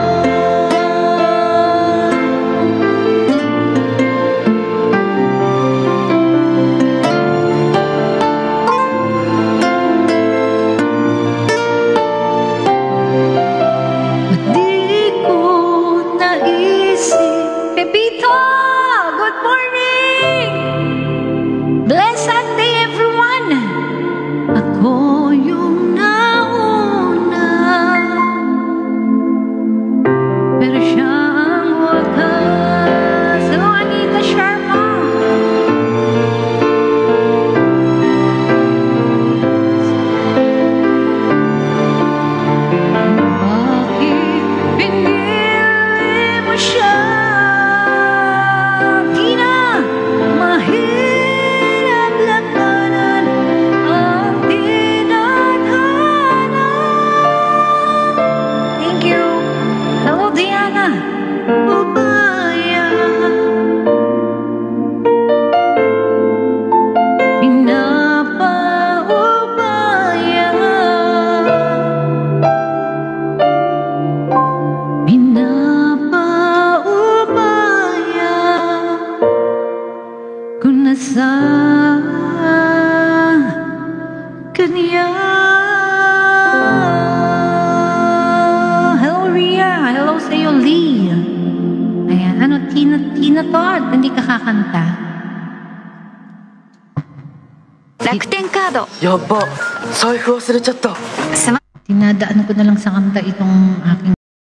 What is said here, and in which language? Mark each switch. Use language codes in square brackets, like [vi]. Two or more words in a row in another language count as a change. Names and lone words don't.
[tl] Ba't di ko naisip? Pepito! [en] Good morning! Blessed day, everyone! [tl] Ako yung nauna, pero siya ang wakas. Hello, Anita Sharma! Bakit pinili mo siya? Di na mahirap lakaran ang tinadhana. [en] Thank you. Hello, Diana. [tl] Ubaya, pinapaubaya, pinapaubaya ko na sa kanya. Hello, Ria. Hello sa'yo, Lee. Ayan, ano, Tina Todd, hindi ka kakanta. [ja] 楽天カードやば、財布忘れちゃった。 [tl] Tinadaan ko na lang sa kanta itong aking